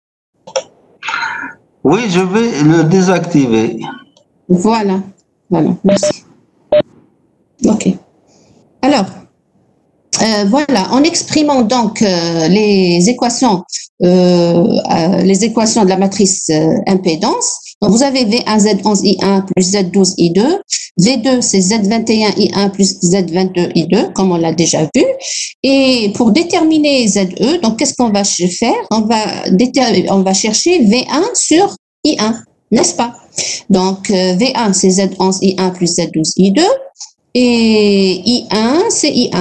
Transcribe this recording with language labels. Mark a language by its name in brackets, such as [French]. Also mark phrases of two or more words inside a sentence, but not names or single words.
[French] Oui, je vais le désactiver. Voilà, voilà, merci. OK. Alors, voilà, en exprimant donc les équations de la matrice impédance, donc vous avez V1Z11I1 plus Z12I2, V2 c'est Z21I1 plus Z22I2, comme on l'a déjà vu, et pour déterminer ZE, donc qu'est-ce qu'on va faire? On va chercher V1 sur I1, n'est-ce pas? Donc V1 c'est Z11I1 plus Z12I2, et I1, c'est I1.